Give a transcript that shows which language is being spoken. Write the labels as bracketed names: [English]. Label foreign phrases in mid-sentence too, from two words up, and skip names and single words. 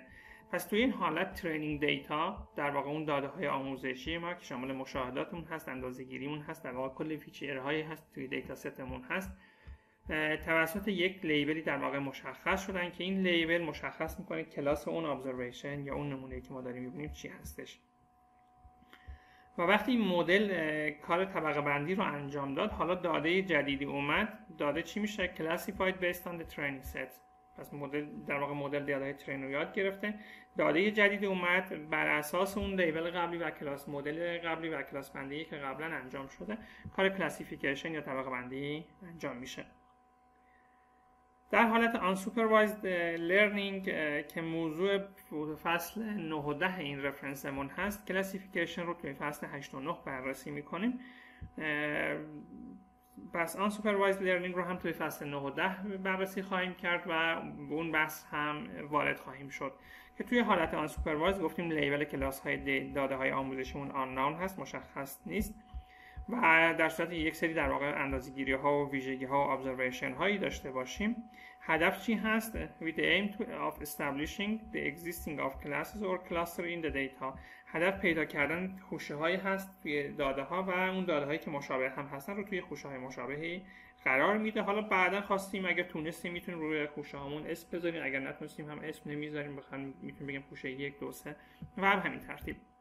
[Persian] پس توی این حالت ترینینگ دیتا در واقع اون داده های آموزشی ما که شامل مشاهداتمون هست، اندازه‌گیریمون هست، در واقع کل فیچرهایی هست توی دیتا ستمون هست، توسط یک لیبلی در واقع مشخص شدن که این لیبل مشخص میکنه کلاس اون ابزرویشن یا اون نمونه‌ای که ما داریم میبینیم چی هستش. و وقتی این مدل کار طبقه بندی رو انجام داد، حالا داده جدیدی اومد. داده چی میشه؟ [English] classified based on the training set. [Persian] پس مدل در واقع مدل داده ترین رو یاد گرفته. داده جدیدی اومد بر اساس اون لیبل قبلی و کلاس مدل قبلی و کلاس بندی که قبلا انجام شده کار کلاسیفیکیشن یا طبقه بندی انجام میشه. در حالت [English] unsupervised learning [Persian] که موضوع فصل 9 و 10 این رفرنسمون هست، کلاسیفیکیشن رو توی فصل 8 و 9 بررسی میکنیم. پس [English] unsupervised learning [Persian] رو هم توی فصل 9 و 10 بررسی خواهیم کرد و اون بحث هم وارد خواهیم شد که توی حالت unsupervised گفتیم لیبل کلاس های داده های آموزشیمون unknown هست، مشخص نیست و در صورت یک سری در واقع اندازه‌گیری ها و ویژگی ها و ابزرویشن هایی داشته باشیم. هدف چی هست؟ [English] with the aim of establishing the existing of classes or cluster in the data. [Persian] هدف پیدا کردن خوشه هایی هست توی داده ها و اون داده هایی که مشابه هم هستن رو توی خوشه های مشابهی قرار میده. حالا بعدا خواستیم اگر تونستیم میتونیم روی خوشه هامون اسم بذاریم، اگر نتونستیم هم اسم نمیذاریم، بخوایم میتونیم بگیم خوشه 1 2 3 و همین ترتیب.